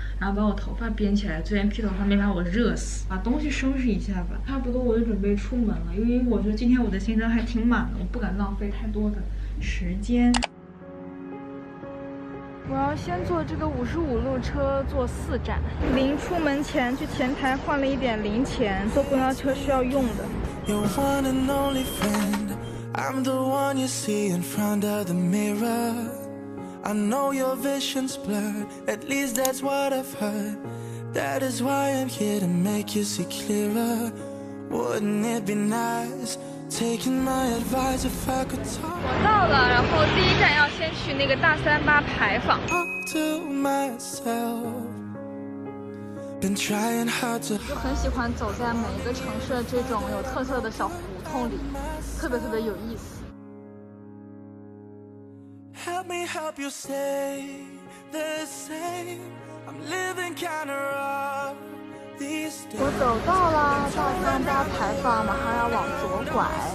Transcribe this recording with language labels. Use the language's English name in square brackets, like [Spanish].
[Chinese] 然后把我头发编起来，昨天披头发没把我热死。把东西收拾一下吧，差不多我就准备出门了，因为我觉得今天我的行程还挺满的，我不敢浪费太多的时间。我要先坐这个55路车，坐4站。临出门前去前台换了一点零钱，坐公交车需要用的。 [English] Your one and only friend, I'm the one you see in front of the mirror. I know your vision's blurred, at least that's what I've heard. That is why I'm here to make you see clearer. Wouldn't it be nice taking my advice if I could talk? [Chinese] 我到了，然后第一站要先去那个大38牌坊。 [English] To myself, been trying hard to. [Chinese] 就很喜欢走在每一个城市的这种有特色的小胡同里，特别有意思。 [English] Help me help you stay the same. I'm living kinda rough these days. [Chinese] 我走到了大38牌坊，马上要往左拐。